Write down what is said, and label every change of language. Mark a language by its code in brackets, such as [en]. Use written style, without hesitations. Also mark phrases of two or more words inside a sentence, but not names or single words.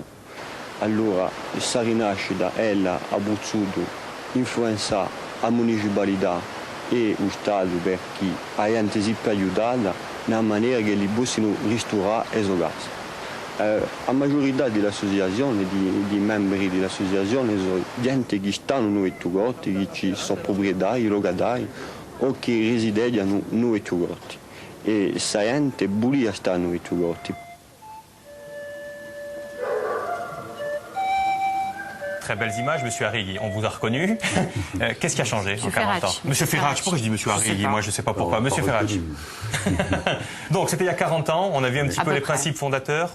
[it] Allora questa rinascita ha potuto influenzare la municipalità e lo Stato perché la gente si è aiutata nella maniera che li possano restaurare le sue case. La maggiorità dell'associazione, di membri dell'associazione, sono gente che stanno nei Corti, che sono proprietari, locatari o che risiedono nei Corti. E questa gente vuole stare nei Corti. [fr] Très belles images, Monsieur Arrighi, on vous a reconnu. Qu'est-ce qui a changé en 40 ans? Ferracci. Monsieur Ferracci, pourquoi je dis Monsieur Arrighi? Moi, je ne sais pas pourquoi. Monsieur Ferracci. Donc, c'était il y a 40 ans, on a vu un petit peu les principes fondateurs.